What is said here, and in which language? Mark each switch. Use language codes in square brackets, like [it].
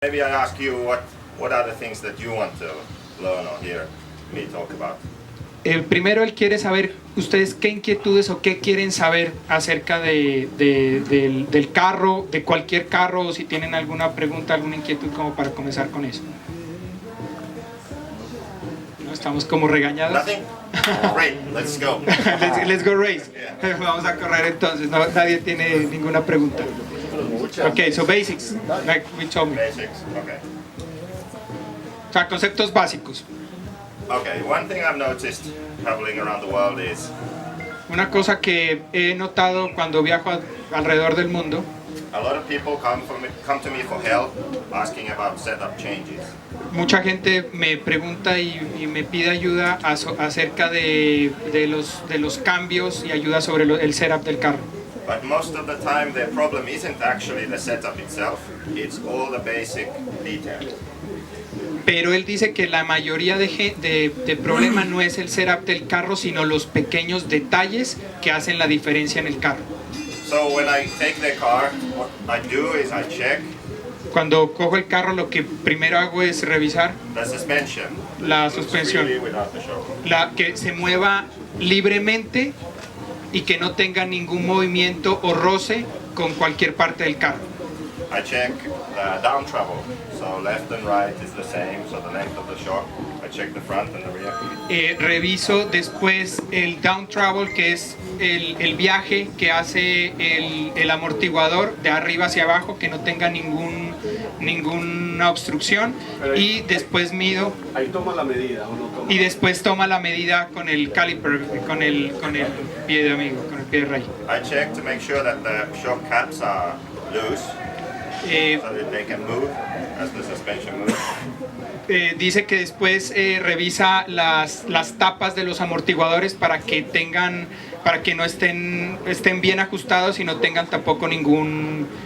[en] Maybe I ask you what are the things that you want to learn or hear me talk about. [es] Primero él quiere saber ustedes qué inquietudes o qué quieren saber acerca del carro, de cualquier carro, o si tienen alguna pregunta, alguna inquietud como para comenzar con eso. ¿No? Estamos como regañados. [en] Nothing? Great, let's go. Let's go race. Yeah. [es] Vamos a correr entonces, no, nadie tiene ninguna pregunta. [en] Ok, so basics, like we told me. Basics, okay. [es] O sea, conceptos básicos. [en] Okay, one thing I've noticed traveling around the world is [es] Una cosa que he notado cuando viajo alrededor del mundo, [en] a lot of people come to me for help, asking about setup changes. [es] mucha gente me pregunta y me pide ayuda acerca de los cambios y ayuda sobre el setup del carro. [en] But most of the time the problem isn't actually the setup itself, it's all the basic details. [es] Pero él dice que la mayoría de problema no es el setup del carro, sino los pequeños detalles que hacen la diferencia en el carro. [en] So when I take the car, what I do is I check [es] Cuando cojo el carro, lo que primero hago es revisar [en] the suspension. [es] la [en] Moves [es] suspensión, [en] freely without the shock. [es] que se mueva libremente y que no tenga ningún movimiento o roce con cualquier parte del carro. [en] I check the down travel, so left and right is the same, so the length of the shock. I check the front and the rear. [es] Reviso después el down travel, que es el viaje que hace el amortiguador de arriba hacia abajo, que no tenga ninguna obstrucción, y después mido. Ahí toma la medida o no toma. Y después toma la medida con el caliper, con el pie de amigo, con el pie de rey. [en] I check to make sure that the shock caps are loose, so that they can move as the suspension moves. [es] Dice que después revisa las tapas de los amortiguadores para que no estén bien ajustados y no tengan tampoco ningún